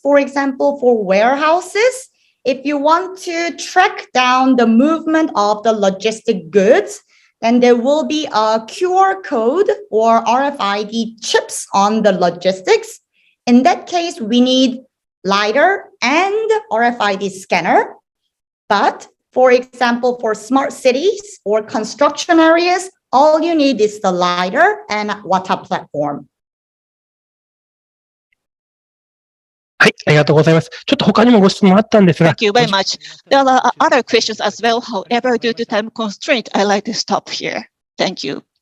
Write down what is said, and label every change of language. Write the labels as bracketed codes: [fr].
[en] For example, for warehouses, if you want to track down the movement of the logistic goods, then there will be a QR code or RFID chips on the logistics. In that case, we need LiDAR and RFID scanner. But for example, for smart cities or construction areas, all you need is the LiDAR and WATA platform. [ja] はい、ありがとうございます。ちょっと他にもご質問あったんですが。 [en] Thank you very much. There are other questions as well. However, due to time constraint, I'd like to stop here. Thank you.